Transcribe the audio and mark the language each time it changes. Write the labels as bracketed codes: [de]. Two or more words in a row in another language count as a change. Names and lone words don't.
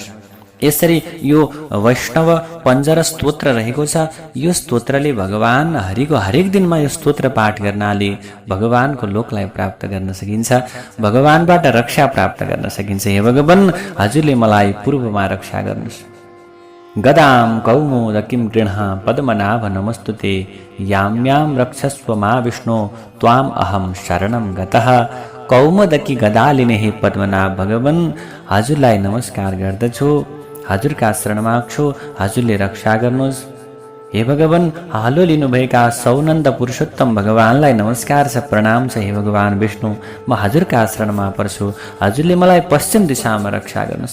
[ne] यसरी यो वैष्णव पञ्जर स्तोत्र रहेको छ। यो स्तोत्रले भगवान हरिको हरेक दिनमा यो स्तोत्र पाठ गर्नाले भगवानको लोकलाई प्राप्त गर्न सकिन्छ, भगवानबाट रक्षा प्राप्त गर्न सकिन्छ। हे भगवान, हजुरले मलाई पूर्वमा रक्षा गर्नुहोस्। [sa] गदां कौमोदकीं गृह्ण पद्मनाभ नमस्तुते, याम्यां रक्षस्व मा विष्णु त्वाम अहम शरणं गतः। [ne] कौमोदकी गदा लिने हे पद्मनाभ भगवान, हजुरलाई नमस्कार गर्दछु, हजुरका शरणमा छु, हजुरले रक्षा गर्नुहोस्। हे भगवान, हालो लिनुभएका सौनन्द पुरुषोत्तम भगवानलाई नमस्कार छ, प्रणाम छ। हे भगवान विष्णु, म हजुरका शरणमा पर्छु, हजुरले मलाई पश्चिम दिशामा रक्षा गर्नुहोस्।